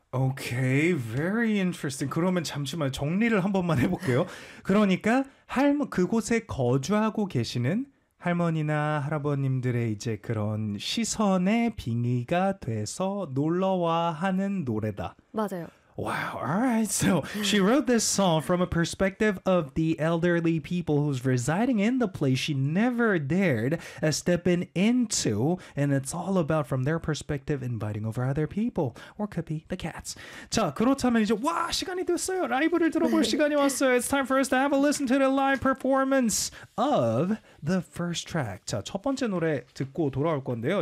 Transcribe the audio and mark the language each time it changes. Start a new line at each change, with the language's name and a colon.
English: Okay, very interesting.
Korean: 그러면 잠시만 정리를 한 번만 해볼게요. 그러니까 그곳에 거주하고 계시는 할머니나 할아버님들의 이제 그런 시선의 빙의가 돼서 놀러와 하는 노래다. 맞아요.
English: 와우, alright. So she wrote this song from a perspective of the elderly people who's residing in the place she never dared stepping into, and it's all about from their perspective inviting over other people, or could be the cats.
Korean: 자, 그렇다면 이제 와 시간이 됐어요. 라이브를 들어볼 시간이 왔어요.
English: It's time for us to have a listen to the live performance of the first track.
Korean: 자, 첫 번째 노래 듣고 돌아올 건데요.